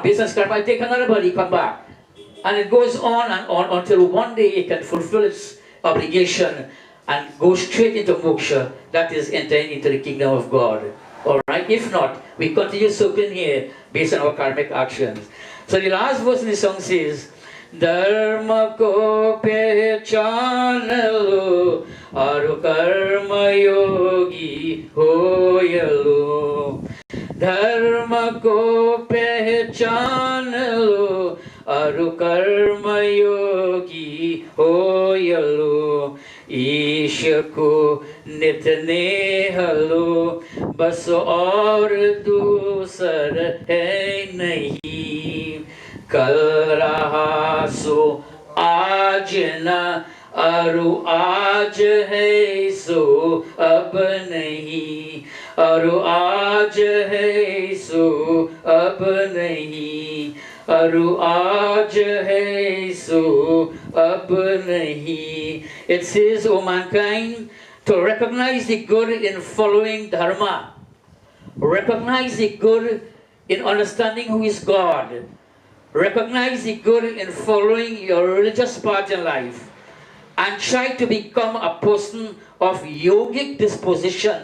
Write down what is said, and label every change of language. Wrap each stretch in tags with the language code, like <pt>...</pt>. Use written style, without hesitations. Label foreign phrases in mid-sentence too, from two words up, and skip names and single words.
<en>Based on karma, take another body, come back. And it goes on and on until one day it can fulfill its obligation and go straight into moksha, that is entering into the kingdom of God. Alright? If not, we continue soaking here based on our karmic actions. So the last verse in the song says,</en> <hi>धर्म को पहचान लो, अरु कर्म योगी होयलो. धर्म को पहचान लो, अरु कर्म योगी होयलो. ईश को नित नेहलो बस और दूसर है नहीं कल रहा सो आज न अरु आज है सो अब नहीं अरु आज है सो अब नहीं अरु आज है सो अब नहीं.</hi> <en>It says, O mankind, to recognize the good in following dharma, recognize the good in understanding who is God, recognize the good in following your religious path in life, and try to become a person of yogic disposition.</en>